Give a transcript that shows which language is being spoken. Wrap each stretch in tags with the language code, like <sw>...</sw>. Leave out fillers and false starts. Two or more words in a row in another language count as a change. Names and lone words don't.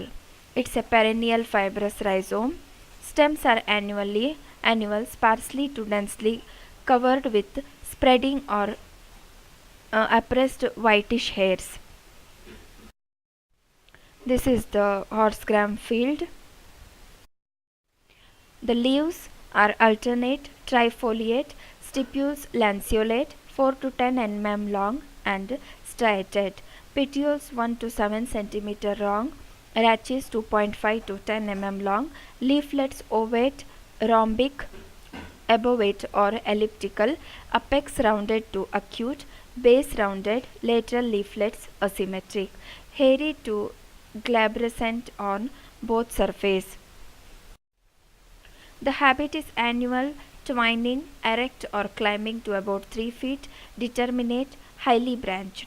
<en>It's a perennial fibrous rhizome. Stems are annual, sparsely to densely covered with spreading or oppressed whitish hairs. This is the horse gram field. The leaves are alternate, trifoliate, stipules lanceolate, 4 to 10 mm long and striated. Petioles 1 to 7 cm long, rachis 2.5 to 10 mm long, leaflets ovate, rhombic, obovate or elliptical, apex rounded to acute, base rounded, lateral leaflets asymmetric, hairy to glabrescent on both surface. The habit is annual, twining, erect or climbing to about 3 feet, determinate, highly branched.</en>